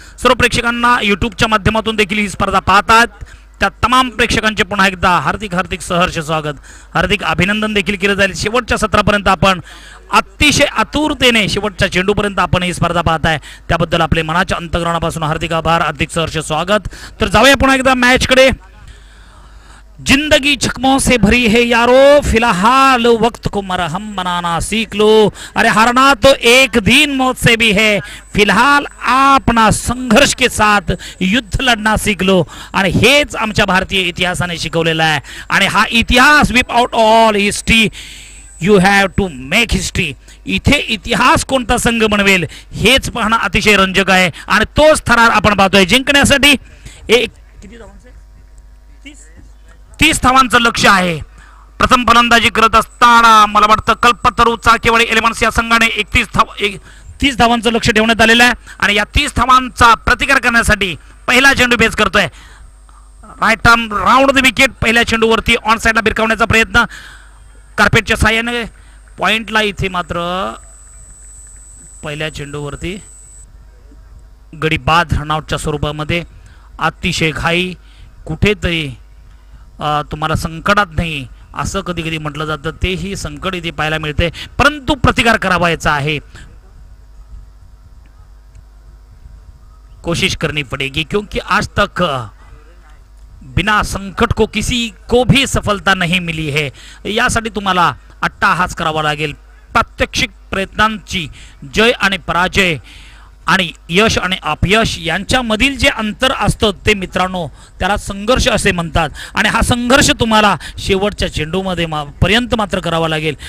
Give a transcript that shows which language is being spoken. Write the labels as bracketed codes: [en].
[mr] सर्व प्रेक्षकांना यूट्यूबच्या माध्यमातून देखील ही स्पर्धा पाहतात त्या तमाम प्रेक्षकांचे पुन्हा एकदा हार्दिक सहर्ष स्वागत, हार्दिक अभिनंदन देखील केलं जाईल. शेवटच्या सत्रापर्यंत आपण अतिशय आतुरतेने शेवटच्या चेंडूपर्यंत आपण ही स्पर्धा पाहताय त्याबद्दल आपले मनाच्या अंतःकरणापासून हार्दिक आभार, हार्दिक सहर्ष स्वागत. तर जाऊया पुन्हा एकदा मॅचकडे. [hi] जिंदगी जख्मों से भरी है यारो, फिलहाल वक्त को मरहम बनाना सीख लो. अरे हारना तो एक दिन मौत से भी है, फिलहाल अपना संघर्ष के साथ युद्ध लढना सीख लो. [mr] आणि हेच आमच्या भारतीय इतिहासाने शिकवलेलं आहे. आणि हा इतिहास [en] Wipe out all history you have to make history. [mr] इथे इतिहास कोणता संघ बनवेल हेच पाहणं अतिशय रंजक आहे. आणि तोच थरार आपण पाहतोय. जिंकण्यासाठी एक 30 धावांचं लक्ष आहे. प्रथम फलंदाजी करत असताना मला वाटतं कल्पतरू चाकेवाडी एलिमेंट्स या संघाने 30 धावांचं लक्ष ठेवण्यात आलेलं आहे. आणि या 30 धावांचा प्रतिकार करण्यासाठी पहिला चेंडू बेस करतोय. Right arm round the wicket. पहिल्या चेंडूवरती ऑन साइडला भिरकावण्याचा प्रयत्न कार्पेटच्या साहाय्याने पॉइंटला. इथे मात्र पहिल्या चेंडूवरती गडी बाद रनआउटच्या स्वरूपामध्ये अतिशय घाई. कुठेतरी तुम्हाला संकटात नाही असं कधी कधी म्हटलं जातं, तेही संकट इथे पाहायला मिळते. परंतु प्रतिकार करावायचा आहे, [hi] कोशिश करनी पड़ेगी क्योंकि आज तक बिना संकट को किसी को भी सफलता नहीं मिली है. [mr] यासाठी तुम्हाला अट्टाहास करावा लागेल. प्रात्यक्षिक प्रयत्नांची जय आणि पराजय आणि यश आणि अपयश यांच्यामधील जे अंतर असतं ते मित्रांनो त्याला संघर्ष असे म्हणतात. आणि हा संघर्ष तुम्हाला शेवटच्या चेंडूमध्ये पर्यंत मात्र करावा लागेल.